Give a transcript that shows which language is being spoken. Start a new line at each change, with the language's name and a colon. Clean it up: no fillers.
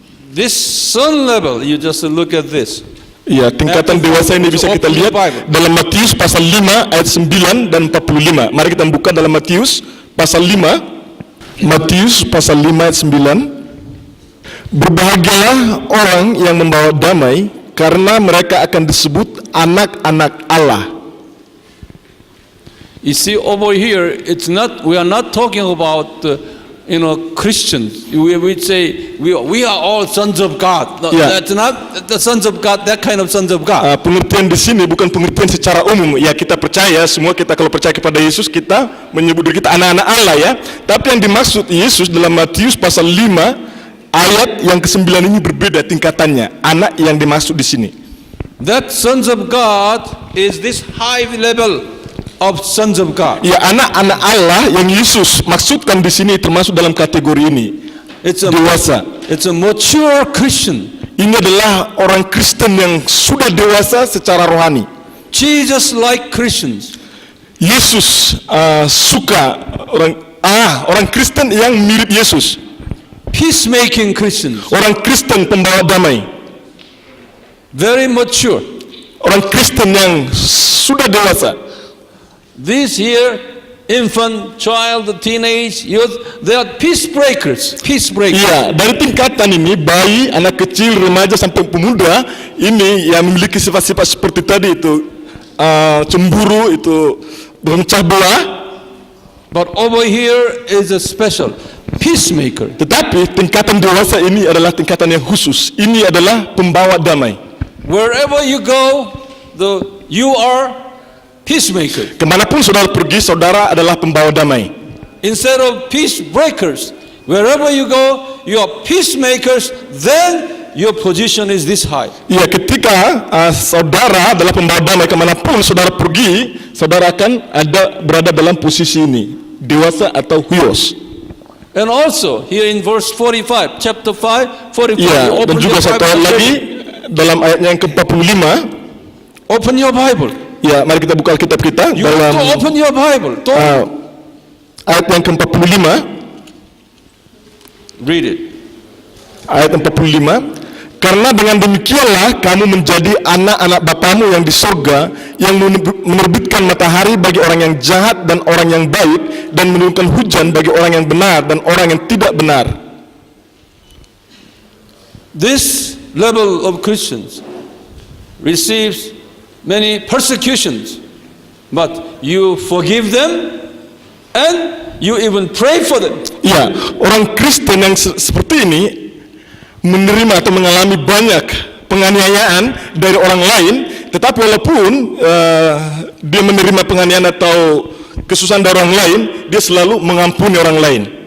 English: This son level, you just look at this.
Indonesian: Ya, tingkatan dewasa ini bisa kita lihat dalam Matius pasal 5 ayat 9 dan 45. Mari kita buka dalam Matius pasal 5. Matius pasal 5 ayat 9. Berbahagialah orang yang membawa damai, karena mereka akan disebut anak-anak Allah.
English: You see over here, we are not talking about Christians. We say we are all sons of God. No, Yeah. That's not the sons of God, that kind of sons of God.
Indonesian: Pengertian di sini bukan pengertian secara umum. Ya, kita percaya semua, kita kalau percaya kepada Yesus, kita menyebut diri kita anak-anak Allah ya. Tapi yang dimaksud Yesus dalam Matius pasal 5 ayat yang ke-9 ini berbeda tingkatannya. Anak yang dimaksud di sini.
English: That sons of God is this high level of sons of God.
Indonesian: Ya, anak-anak Allah yang Yesus maksudkan di sini termasuk dalam kategori ini. Dewasa.
English: It's a mature Christian.
Indonesian: Ini adalah orang Kristen yang sudah dewasa secara rohani.
English: Jesus like Christians.
Indonesian: Yesus suka orang Kristen yang mirip Yesus.
English: peacemaking Christians,
Indonesian: orang Kristen pembawa damai,
English: very mature.
Indonesian: orang Kristen yang sudah dewasa.
English: These here, infant, child, teenage, youth, they are peace breakers. Peace breakers.
Indonesian: Iya, dari tingkatan ini, bayi, anak kecil, remaja sampai pemuda, ini yang memiliki sifat-sifat seperti tadi itu, cemburu, itu memecah belah.
English: But over here is a special peacemaker.
Indonesian: Tetapi tingkatan dewasa ini adalah tingkatan yang khusus. Ini adalah pembawa damai.
English: Wherever you go, you are peacemaker.
Indonesian: Kemanapun saudara pergi, saudara adalah pembawa damai.
English: Instead of peace breakers, wherever you go, you are peacemakers. Then your position is this high.
Indonesian: Ya, ketika saudara adalah pembawa damai, kemanapun saudara pergi, saudara akan berada dalam posisi ini, dewasa atau huios.
English: And also here in verse 45, chapter 5, 45.
Indonesian: Ya,
English: you
Indonesian: dan
English: open
Indonesian: juga
English: your
Indonesian: satu ayat
English: Bible.
Indonesian: lagi dalam ayatnya yang ke-45.
English: Open your Bible.
Indonesian: Ya, mari kita buka Alkitab kita
English: You have to
Indonesian: dalam
English: open your Bible.
Indonesian: ayat yang ke-45.
English: Read it.
Indonesian: Ayat 45. Karena dengan demikianlah kamu menjadi anak-anak Bapamu yang di surga, yang menerbitkan matahari bagi orang yang jahat dan orang yang baik, dan menurunkan hujan bagi orang yang benar dan orang yang tidak benar.
English: This level of Christians receives many persecutions, but you forgive them and you even pray for them.
Indonesian: Ya, orang Kristen yang seperti ini menerima atau mengalami banyak penganiayaan dari orang lain, tetapi walaupun dia menerima penganiayaan atau kesusahan dari orang lain, dia selalu mengampuni orang lain.